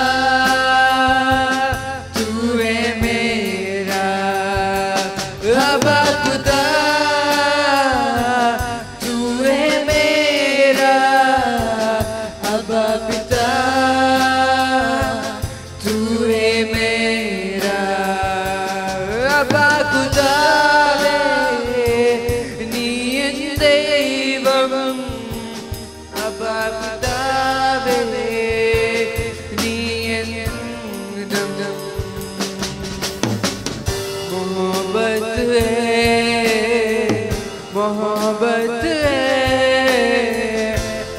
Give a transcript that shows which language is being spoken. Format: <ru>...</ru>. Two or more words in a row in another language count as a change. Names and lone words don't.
<hi>तू है मेरा अबा खुदा, तू है मेरा अबा पिता, तू है मेरा अबा खुदा,</hi> <ml>നീ എൻ ദൈവം</ml> <hi>अबा खुदा,</hi> <ml>നീ എൻ ദൈവം.</ml> <hi>मोहब्बत है, मोहब्बत है,</hi>